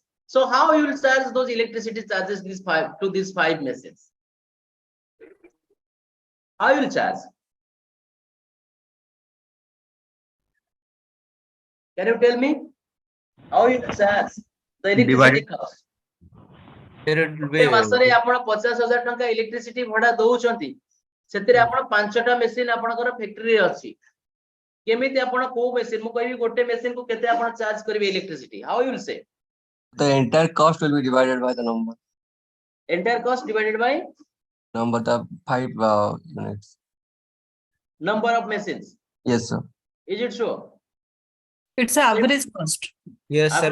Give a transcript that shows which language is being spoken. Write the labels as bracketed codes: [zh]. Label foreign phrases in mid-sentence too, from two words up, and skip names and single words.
[en] So how you will charge those electricity charges to these 5 machines? How you will charge? Can you tell me how you will charge the electricity cost? [or] ମାସରେ ଆପଣ 50,000 ଟଙ୍କା ଇଲେକ୍ଟ୍ରିସିଟି ଭଡା ଦଉଛନ୍ତି ସେଥିରେ ଆପଣ 5ଟା ମେସିନ ଆପଣଙ୍କର ଫ୍ୟାକ୍ଟ୍ରି ଅଛି କେମିତି ଆପଣ କୁ ମେସିନ ମୁଁ କହିବି ଗୋଟେ ମେସିନ କୁ କେତେ ଆପଣ ଚାର୍ଜ କରିବେ [en] electricity how you will say The entire cost will be divided by the number. Entire cost divided by Number the 5 units. number of machines. Yes, sir. Is it sure? It's an average cost. Yes, sir.